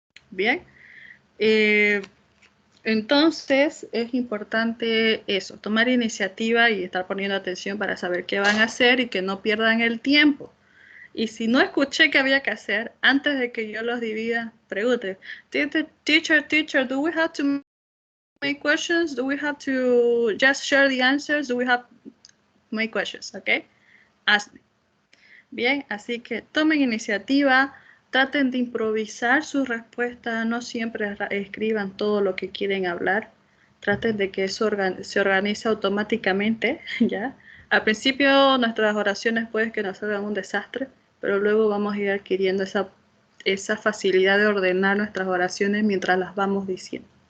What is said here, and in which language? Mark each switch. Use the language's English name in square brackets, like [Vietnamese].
[Spanish] Bien, entonces es importante eso, tomar iniciativa y estar poniendo atención para saber qué van a hacer y que no pierdan el tiempo. Y si no escuché qué había que hacer, antes de que yo los divida, pregunte, teacher, [English] do we have to make questions? Do we have to just share the answers? Do we have to make questions? Okay, ask me. [Spanish] Bien, así que tomen iniciativa, traten de improvisar su respuesta, no siempre escriban todo lo que quieren hablar, traten de que eso se organice automáticamente, ¿ya? Al principio nuestras oraciones puede que nos salgan un desastre, pero luego vamos a ir adquiriendo esa facilidad de ordenar nuestras oraciones mientras las vamos diciendo.